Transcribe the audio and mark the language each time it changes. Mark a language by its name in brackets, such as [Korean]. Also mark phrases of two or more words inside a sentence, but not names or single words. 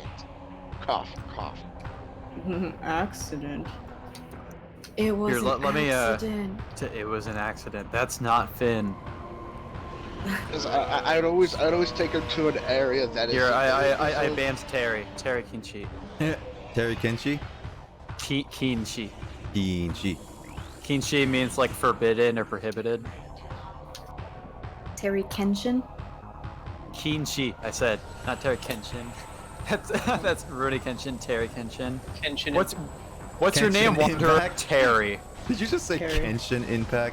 [English] Cough, cough. Accident. It was Here, an let me, accident. It was an accident. That's not Finn. Because I'd always take him to an area that is. Here, I banned Terry. Terry Kinchi. Terry Kinchi? Kinchi. Kinchi. Kinchi means like forbidden or prohibited. Terry Kenshin? Kinchi, I said, not Terry Kenshin. That's Rudy Kenshin, Terry Kenshin. Tension. What's your name, Genshin Wanderer? Impact? Terry. Did you just say Carry. Genshin Impact?